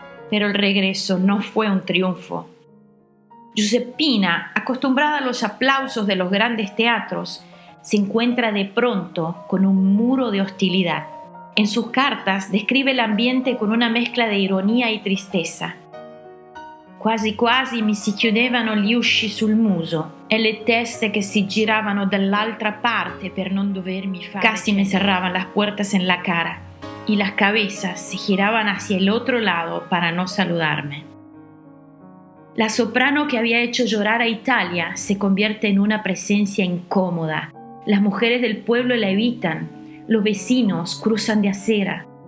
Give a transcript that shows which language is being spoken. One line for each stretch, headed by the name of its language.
Spanish: Pero el regreso no fue un triunfo. Giuseppina, acostumbrada a los aplausos de los grandes teatros, se encuentra de pronto con un muro de hostilidad. En sus cartas describe el ambiente con una mezcla de ironía y tristeza.
Italian: Quasi quasi mi si chiudevano gli usci sul muso e le teste che si giravano dall'altra parte per non dovermi fare.
Spanish: Casi me cerraban las puertas en la cara y las cabezas se giraban hacia el otro lado para no saludarme. La soprano que había hecho llorar a Italia se convierte en una presencia incómoda. Las mujeres del pueblo la evitan, los vecinos cruzan de acera.